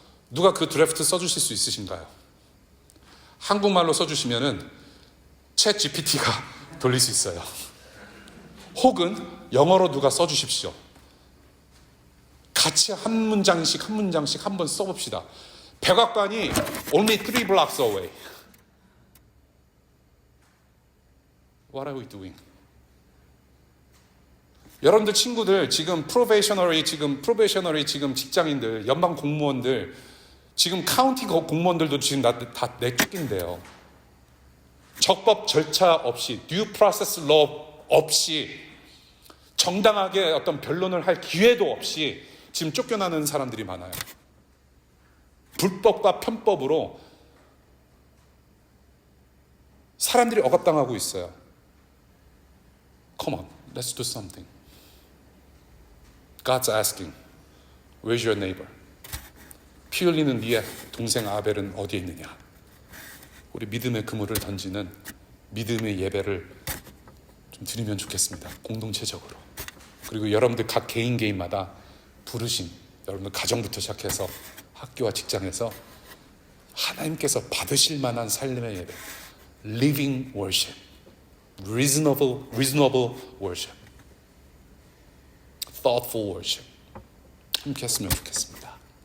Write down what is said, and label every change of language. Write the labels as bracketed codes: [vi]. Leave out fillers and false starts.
[ko] 누가 그 드래프트 써주실 수 있으신가요? 한국말로 써주시면은 챗 GPT가 돌릴 수 있어요. 혹은 영어로 누가 써주십시오. 같이 한 문장씩 한번 써봅시다. 백악관이 [en] only 3 blocks away. What are we doing? [ko] 여러분들 친구들 지금 프로베이셔너리 지금 직장인들, 연방 공무원들, 지금 카운티 공무원들도 지금 다 내쫓긴대요. 적법 절차 없이, [en] due process law [ko] 없이, 정당하게 어떤 변론을 할 기회도 없이 지금 쫓겨나는 사람들이 많아요. 불법과 편법으로 사람들이 억압당하고 있어요. [en] Come on, let's do something. God's asking, where's your neighbor? [ko] 피 흘리는 네 동생 아벨은 어디에 있느냐? 우리 믿음의 그물을 던지는 믿음의 예배를 좀 드리면 좋겠습니다. 공동체적으로. 그리고 여러분들 각 개인마다 부르심, 여러분들 가정부터 시작해서 학교와 직장에서 하나님께서 받으실 만한 삶의 예배, [en] living worship, reasonable worship, thoughtful worship [ko] 함께 했으면 좋겠습니다.